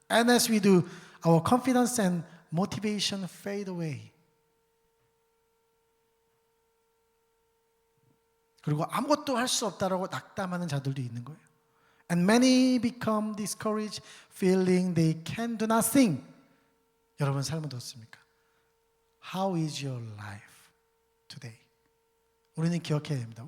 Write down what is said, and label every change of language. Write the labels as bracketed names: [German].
[English] And as we do, our confidence and motivation fade away. [Korean] 그리고 아무것도 할 수 없다라고 낙담하는 자들도 있는 거예요. [English] And many become discouraged, feeling they can do nothing. [Korean] 여러분 삶은 어떻습니까? [English] How is your life today? [Korean] 우리는 기억해야 됩니다.